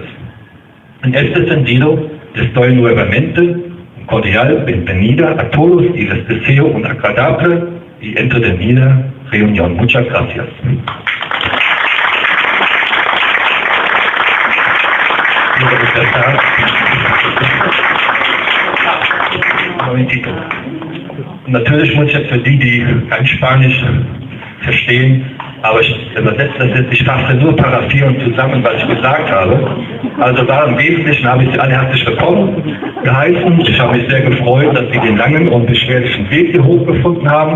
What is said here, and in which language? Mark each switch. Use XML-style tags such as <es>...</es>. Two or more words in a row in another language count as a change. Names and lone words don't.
<es>En este sentido, les doy nuevamente una cordial bienvenida a todos y les deseo una agradable y entretenida reunión. Muchas gracias. Un momentito.</es> <de>Natürlich muss jetzt für die kein Spanisch verstehen, aber ich übersetze das jetzt, ich fasse nur paraphieren zusammen, was ich gesagt habe. Also im Wesentlichen habe ich Sie alle herzlich willkommen geheißen. Ich habe mich sehr gefreut, dass Sie den langen und beschwerlichen Weg hier hochgefunden haben.</de>